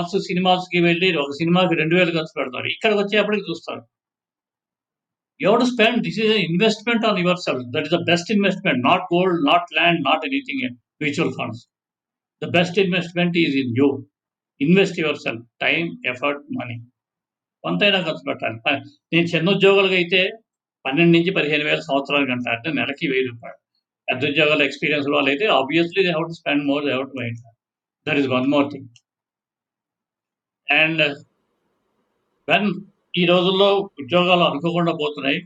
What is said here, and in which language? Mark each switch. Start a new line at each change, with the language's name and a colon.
Telugu: సినిమాస్కి వెళ్ళి ఒక సినిమాకి 2000 ఖర్చు పెడతారు. ఇక్కడికి వచ్చేప్పటికి చూస్తారు.
English: You have to spend. This is an investment on yourself. That is the best investment. Not gold, not land, not anything in mutual funds. The best investment is in you. Invest yourself. Time, effort, money.
Telugu: కొంతైనా ఖర్చు పెట్టాలి. నేను చిన్న ఉద్యోగాలకు అయితే 12 నుంచి 15,000 సంవత్సరానికి అంటారు. అంటే నెలకి 1000 రూపాయలు. పెద్ద ఉద్యోగాల ఎక్స్పీరియన్స్ వాళ్ళు అయితే
English: Obviously they have to spend more, they have to mind. That is one more thing. And when
Telugu: ఈ రోజుల్లో ఉద్యోగాలు అనుకోకుండా పోతున్నాయి.